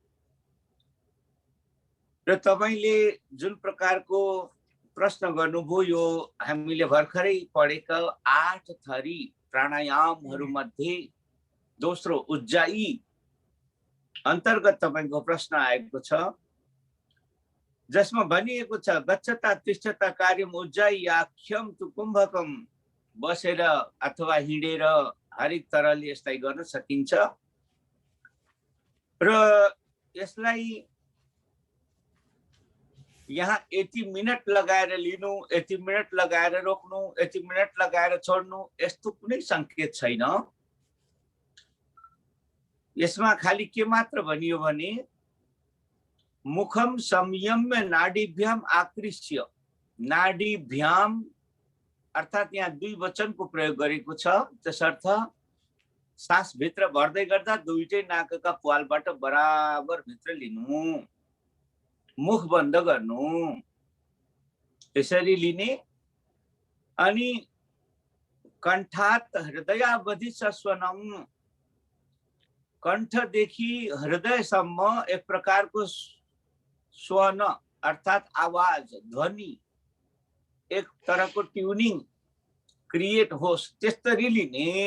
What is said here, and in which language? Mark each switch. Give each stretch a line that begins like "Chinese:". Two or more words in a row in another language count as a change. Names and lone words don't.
Nepali: र तपाईले जुन प्रकारको प्रश्न गर्नुभयो, यो हामीले भर्खरै पढेका 8 थरी प्राणायामहरू मध्ये दोस्रो उज्जाई अन्तर्गत तपाईको प्रश्न आएको छ, जसमा भनिएको छ
Sanskrit: गच्छता तिष्ठता कार्यम उज्जाई आख्यम तु कुम्भकम।
Nepali: बसेर अथवा हिँडेर हरेक तरहले यसलाई गर्न सकिन्छ। र यसलाई यहाँ यति मिनट लगाएर लिनु, यति मिनट लगाएर रोक्नु, यति मिनट लगाएर छोड्नु, यस्तो कुनै संकेत छैन। यसमा खाली के मात्र भनियो भने
Sanskrit: मुखम संयम्य नाडीभ्याम आकृष्य।
Nepali: नाडीभ्याम अर्थात यहाँ दुई वचनको प्रयोग गरेको छ, त्यसर्थ सास भित्र भर्दै गर्दा दुईटै नाकका प्वालबाट बराबर भित्र लिनु, मुख बन्द गर्नु, यसरी लिने। अनि
Sanskrit: कण्ठात हृदयावधि सस्वनम,
Nepali: कण्ठदेखि हृदयसम्म एक प्रकारको स्वन अर्थात आवाज, ध्वनि, एक तरहको
English: tuning create
Nepali: होस् त्यसरी लिने।